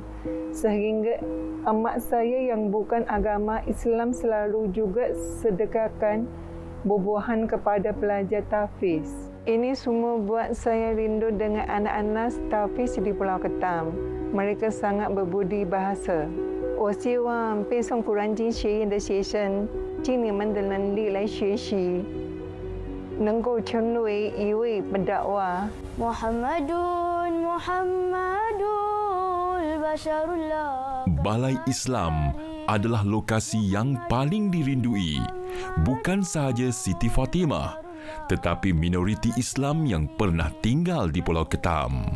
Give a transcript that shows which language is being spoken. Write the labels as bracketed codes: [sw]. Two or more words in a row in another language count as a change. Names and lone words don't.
[ms] Sehingga emak saya yang bukan agama Islam selalu juga sedekahkan bubuhan kepada pelajar tahfiz. Ini semua buat saya rindu dengan anak-anak tahfiz di Pulau Ketam. Mereka sangat berbudi bahasa. [zh] 我希望背诵古兰经学院的学生尽你们的能力来学习，能够成为一位 pendakwah. [ms] Muhammadul Basharullah. Balai Islam adalah lokasi yang paling dirindui, bukan sahaja Siti Fatimah, tetapi minoriti Islam yang pernah tinggal di Pulau Ketam.